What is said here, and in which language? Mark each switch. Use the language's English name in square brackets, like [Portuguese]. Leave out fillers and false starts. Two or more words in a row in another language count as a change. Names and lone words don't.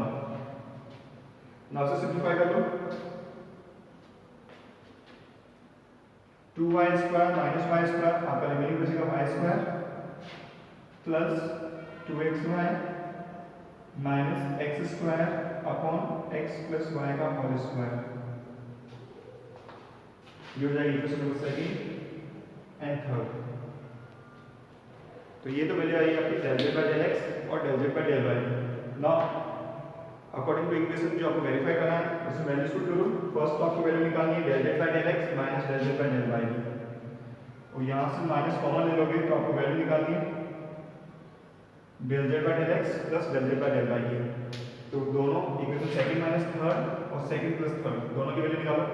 [Hindi] नाउ इसे सिंपलीफाई कर लो [English] 2y square minus y square [Hindi] आपका रिमेनिंग बचेगा [English] y square plus 2xy minus x square upon x plus y [Hindi] का [English] whole square. [Hindi] ये हो जाएगी इक्वेशन [English] number second and third. [Hindi] तो ये तो वैल्यू आई आपकी [English] del z by del x [Hindi] और [English] del z by del y। Now according to [Hindi] इक्वेशन जो आपको वेरीफाई करना है उसमें [English] values put [Hindi] करो। फर्स्ट तो आपको वैल्यू निकालनी है [English] del z by del x minus del z by del y, [Hindi] और यहां से [English] minus common [Hindi] ले लोगे तो आपको वैल्यू निकालनी है [English] del z by del x plus del z by del y [Hindi] की। तो दोनों इक्वेशन [English] second minus third [Hindi] और [English] second plus third [Hindi] दोनों की वैल्यू निकालो।